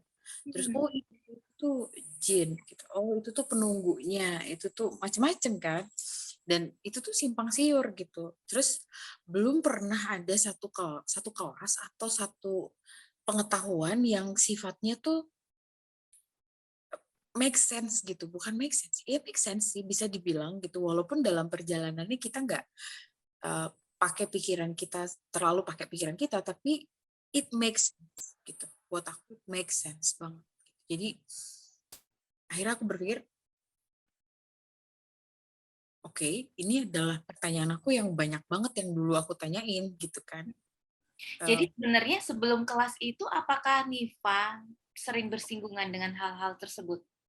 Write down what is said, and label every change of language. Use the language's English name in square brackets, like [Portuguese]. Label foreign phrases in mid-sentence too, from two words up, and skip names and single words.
[Indonesian] Terus oh itu jin gitu, oh itu tuh penunggunya, itu tuh macem-macem kan, dan itu tuh simpang siur gitu. Terus belum pernah ada satu kelas atau satu pengetahuan yang sifatnya tuh [English] make sense [Indonesian] gitu. Bukan [English] make sense, [Indonesian] ya [English] make sense [Indonesian] sih bisa dibilang gitu, walaupun dalam perjalanannya kita nggak terlalu pakai pikiran kita, tapi [English] it makes sense [Indonesian] gitu. Buat aku [English] it makes sense [Indonesian] banget. Jadi akhirnya aku berpikir, oke, ini adalah pertanyaan aku yang banyak banget yang dulu aku tanyain gitu kan. Jadi sebenarnya sebelum kelas itu, apakah Nifa sering bersinggungan dengan hal-hal tersebut?